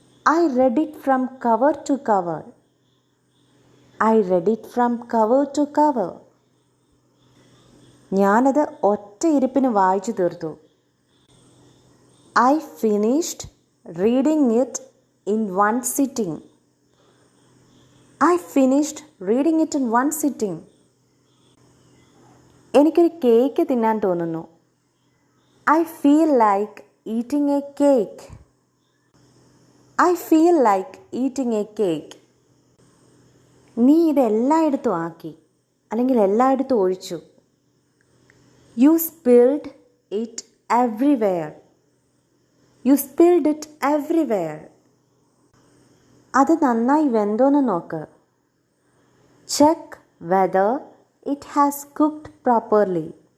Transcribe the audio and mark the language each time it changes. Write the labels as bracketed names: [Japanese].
[English] I read it from cover to cover. I read it from cover to cover. [Malayalam] ഞാനത് ഒറ്റ ഇരിപ്പിന് വായിച്ചു തീർത്തു. [English] I finished reading it in one sitting. I finished reading it in one sitting. [Malayalam] എനിക്കൊരു cake തിന്നാൻ തോന്നുന്നു. [English] I feel like eating a cake. I feel like eating a cake. [Malayalam] നീ ഇത് എല്ലായിടത്തും ആക്കി, അല്ലെങ്കിൽ എല്ലായിടത്തും ഒഴിച്ചു. [English] You spilled it everywhere. You spilled it everywhere. [Malayalam] അത് നന്നായി വെന്തോന്ന് നോക്ക്. [English] Check whether it has cooked properly.